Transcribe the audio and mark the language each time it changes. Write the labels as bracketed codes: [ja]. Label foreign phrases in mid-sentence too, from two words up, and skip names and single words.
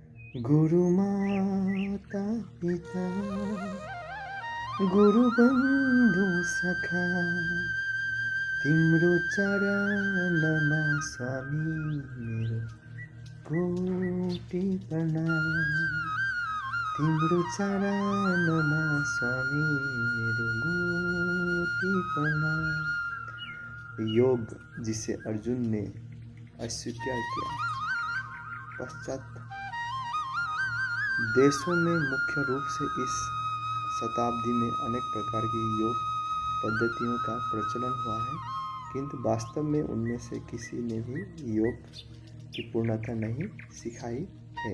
[ne] गुरु माता पिता गुरु बन्धु सखा तिम्रो चरणमा स्वामी मेरो कोटि प्रणाम। तिम्रो चरणमा स्वामी मेरो कोटि प्रणाम। [hi] योग जिसे अर्जुन ने अस्वीकार किया। पश्चात देशों में मुख्य रूप से इस शताब्दी में अनेक प्रकार की योग पद्धतियों का प्रचलन हुआ है, किंतु वास्तव में उनमें से किसी ने भी योग की पूर्णता नहीं सिखाई है।